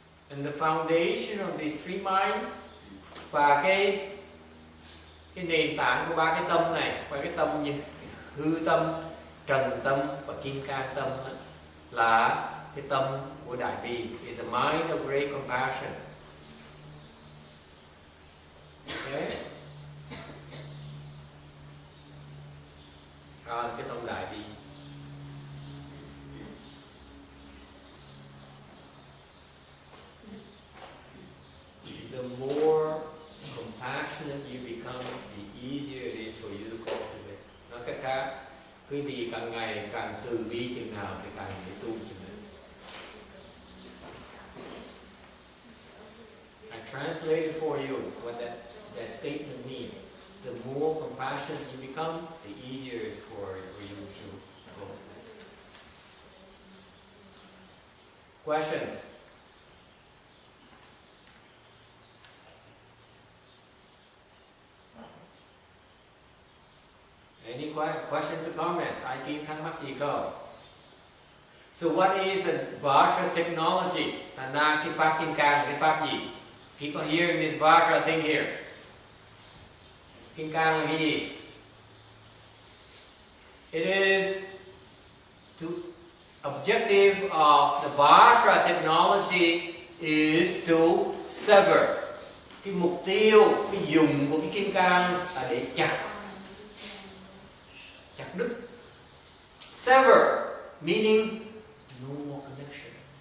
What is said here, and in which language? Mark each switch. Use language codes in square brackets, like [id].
[en] And the foundation of these three minds, [vi] và cái nền tảng của ba cái tâm này, ba cái tâm như hư tâm, trần tâm và kim cang tâm là cái tâm của đại bi. [en] Is a mind of great compassion. Okay? [vi] Cái tâm đại bi. [en] The more compassionate you become, the easier it is for you to cultivate. [vi] Nói cách khác, quý vị càng ngày càng từ bi chừng nào thì càng sẽ tu chừng nào. [en] I translated for you what that statement means. The more compassionate you become, the easier it is for you to cultivate. Questions? Any questions or comments? [vi] Ai kia thắc mắc gì không? [en] So what is a Varja technology? [vi] Thành ra cái pháp kim cang là cái pháp gì? [en] People hearing this Varja thing here. [vi] Kim Cang là cái gì? [en] It is to objective of the Varja technology is to sever. [vi] Cái mục tiêu, cái dùng của cái kim cang là để chặt đứt. [en] Sever meaning no more connection.